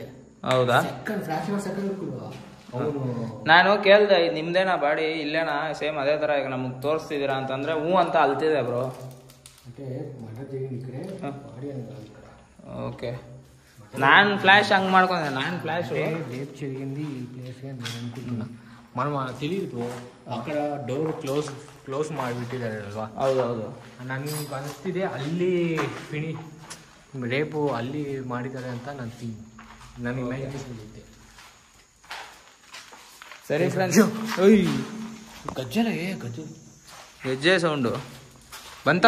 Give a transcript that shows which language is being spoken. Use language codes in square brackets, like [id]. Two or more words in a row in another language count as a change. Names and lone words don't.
[kn] ಹೌದಾ? ನಾನು ಕೇಳ್ದೆ, ನಿಮ್ದೇನಾ ಬಾಡಿ ಇಲ್ಲೇನಾ ಸೇಮ್ ಅದೇ ಥರ ಈಗ ನಮಗೆ ತೋರಿಸ್ತಿದ್ದೀರಾ ಅಂತಂದ್ರೆ ಹ್ಞೂ ಅಂತ ಅಲ್ತಿದೆ ಬ್ರೋ. ಓಕೆ, ನಾನು ಫ್ಲಾಶ್ ಹಂಗೆ ಮಾಡ್ಕೊಂಡೆ. ನಾನು ಫ್ಲಾಶ್ [te] రేపు జరిగింది ఈ ప్లేస్గా నేను అనుకుంటున్నా. మనం తెలియదు అక్కడ డోర్ క్లోజ్ [kn] ಮಾಡಿಬಿಟ್ಟಿದ್ದಾರೆ ಅಲ್ವಾ? ಹೌದೌದು. ನನಗೆ ಅನಿಸ್ತಿದೆ ಅಲ್ಲಿ ರೇಪು ಅಲ್ಲಿ ಮಾಡಿದ್ದಾರೆ ಅಂತ ನನ್ನ ಇಮ್ಯಾಜಿನೇಷನ್ ಇದ್ದೆ. ಸರಿ ಫ್ರೆಂಡ್ಸ್, ಹೆಜ್ಜೆ ಸೌಂಡು ಬಂತಾ?